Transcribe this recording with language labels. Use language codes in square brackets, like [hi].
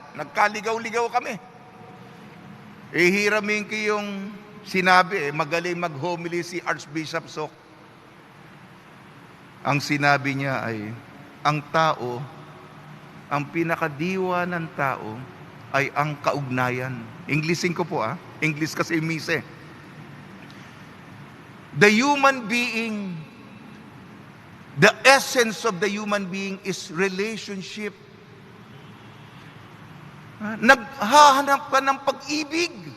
[tl] Nagkaligaw-ligaw kami. Hiramin ko yung sinabi, magaling mag-homily si Archbishop Sok. Ang sinabi niya ay, ang tao, ang pinakadiwa ng tao ay ang kaugnayan. Englishin ko po English kasi mise. [en] The human being, the essence of the human being is relationship. [tl] Naghahanap ka ng pag-ibig.